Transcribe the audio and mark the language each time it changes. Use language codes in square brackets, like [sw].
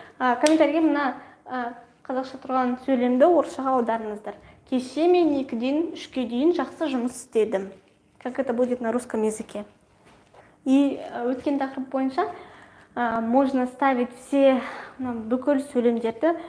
[kk] Комментарийге мына қазақша тұрған сөйлемді орысшаға аударыңыздар. Кеше мен 2-ден 3-ке дейін жақсы жұмыс істедім. [ru] Как это будет на русском языке. [kk] И өткен тақырып бойынша [ru] можно ставить все [kk] бүкіл сөйлемдерді.